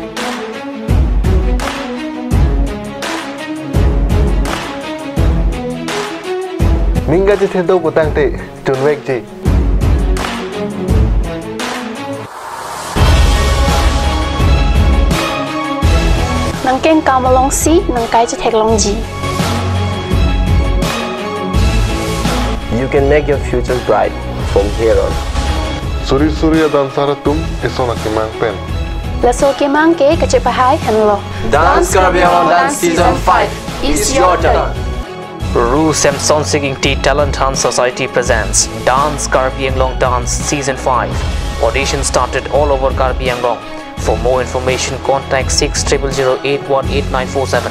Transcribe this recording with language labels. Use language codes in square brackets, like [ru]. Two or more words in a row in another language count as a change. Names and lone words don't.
[mjw] Minga ji thedo butang te tunwek ji. Nang keng kamalong si nang kai ji theklong ji. [en] You can make your future bright from here on. [mjw] Suri dansara tum isona kimang pen. Laso kimang ke kachepahai henlo. [en] Dance Karbi Anglong Dance Season 5 is your turn. Ru Samson Singing Tea Talent Hunt Society presents Dance Karbi Anglong Dance Season 5. Audition started all over Karbi Anglong. For more information, contact 6008188947.